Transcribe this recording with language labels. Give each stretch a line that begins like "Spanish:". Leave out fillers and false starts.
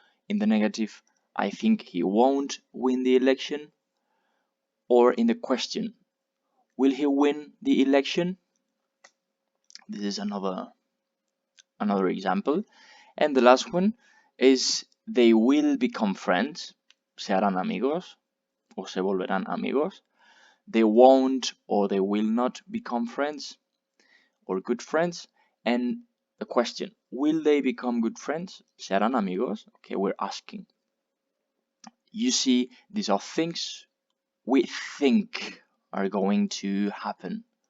English: In the negative, I think he won't win the election. Or in the question, will he win the election? This is another example. And the last one is they will become friends.
Spanish: Se harán amigos o se volverán amigos.
English: They won't or they will not become friends or good friends. And the question, will they become good friends?
Spanish: ¿Se harán amigos?
English: Okay, we're asking. You see, these are things we think are going to happen.